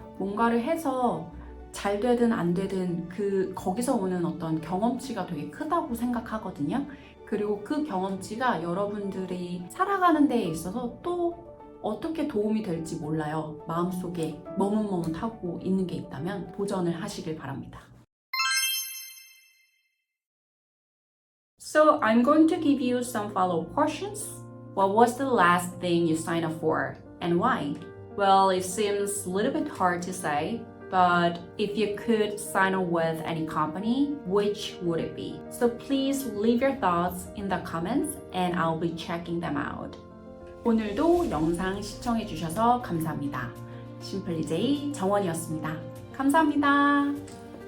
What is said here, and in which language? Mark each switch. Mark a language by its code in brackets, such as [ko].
[ko] 뭔가를 해서 잘 되든 안 되든 거기서 오는 어떤 경험치가 되게 크다고 생각하거든요. 그리고 그 경험치가 여러분들이 살아가는 데에 있어서 또 어떻게 도움이 될지 몰라요. 마음속에 머뭇머뭇하고 있는 게 있다면 도전을 하시길 바랍니다. [en] So I'm going to give you some follow-up questions. What was the last thing you signed up for and why? Well, it seems a little bit hard to say, but if you could sign on with any company, which would it be? So please leave your thoughts in the comments and I'll be checking them out. [ko] 오늘도 영상 시청해주셔서 감사합니다. 심플리제이 정원이었습니다. 감사합니다.